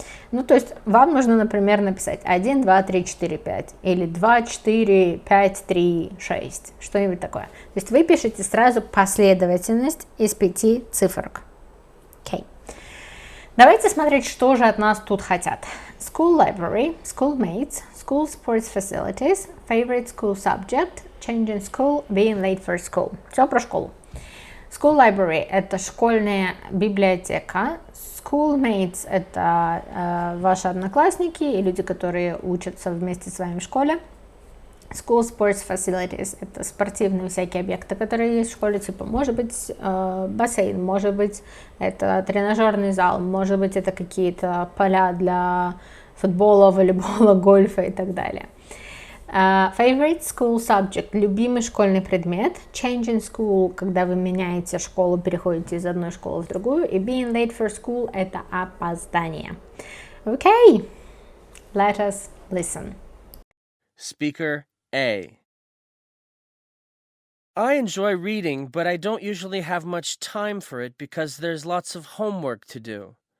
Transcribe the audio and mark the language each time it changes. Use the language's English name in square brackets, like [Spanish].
[Russian] Ну, то есть вам нужно, например, написать 1, 2, 3, 4, 5 или 2, 4, 5, 3, 6, что-нибудь такое. То есть вы пишете сразу последовательность из 5 цифрок. Окей. Давайте смотреть, что же от нас тут хотят. [English] School library, schoolmates, school sports facilities, favorite school subject, changing school, being late for school. [Russian] Все про школу. [English] School library [Russian] – это школьная библиотека. Schoolmates – это ваши одноклассники и люди, которые учатся вместе с вами в школе. [English] School sports facilities [Russian] – это спортивные всякие объекты, которые есть в школе, типа, может быть, бассейн, может быть, это тренажерный зал, может быть, это какие-то поля для футбола, волейбола, гольфа и так далее. [English] Favorite school subject [Russian] – любимый школьный предмет. [English] Changing school [Russian] – когда вы меняете школу, переходите из одной школы в другую. И [English] being late for school [Russian] – это опоздание. [English] Okay, let us listen. Speaker A. I enjoy reading, but I don't usually have much time for it because there's lots of homework to do.